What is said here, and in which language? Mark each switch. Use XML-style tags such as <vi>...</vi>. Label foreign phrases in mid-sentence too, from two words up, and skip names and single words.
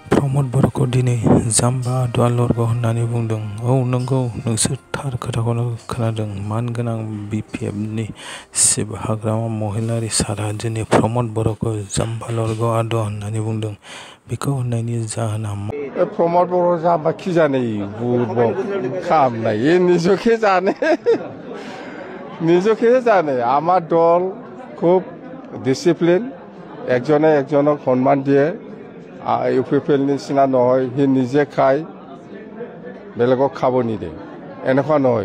<brx>प्रमद बर'खौ दिनै जाम्बा आदुवालर्ग होननानै बुंदों। औ नंगौ, नोंसोर थार खोथाखौनो खोनादों। मानगोनां BPFनि चिफ हाग्रामा महिलारी सारआ दिनै प्रमद बर'खौ जाम्बालर्ग आदुवा होननानै बुंदों। बेखौ होननायनि जाहोना मा?</brx> <as>प्रमद बर' जाम्बा কি জানে বুড়বক কাম নাই, এ নিজকে জানে নিজকে জানে। আমার দল খুব ডিসিপ্লিন, একজনে একজনক সন্মান দিয়ে। ইউপিপিএল নিচিনা নহয়, সি নিজে খায় বেলেগক খাব নিদিয়ে, এনেকুৱা নহয়।</as>